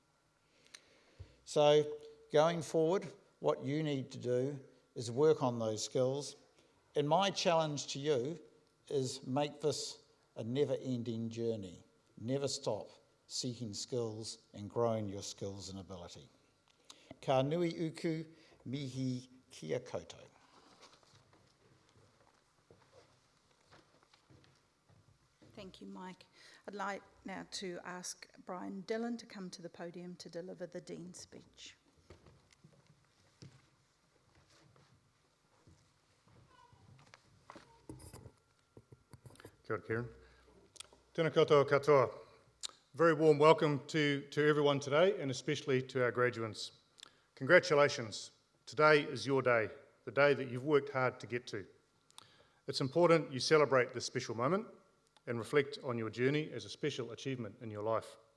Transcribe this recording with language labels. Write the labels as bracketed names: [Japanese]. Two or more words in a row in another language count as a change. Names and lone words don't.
[English] So going forward, what you need to do is work on those skills. And my challenge to you is make this a never-ending journey. Never stop seeking skills and growing your skills and ability. [Māori] Ka nui uku mihi kia koutou. [English] Thank you, Mike. I'd like now to ask Brian Dillon to come to the podium to deliver the Dean's speech. [Māori] Kia ora, Kieran. Tēnā koutou katoa. [English] Very warm welcome to everyone today, and especially to our graduates. Congratulations. Today is your day, the day that you've worked hard to get to. It's important you celebrate this special moment and reflect on your journey as a special achievement in your life.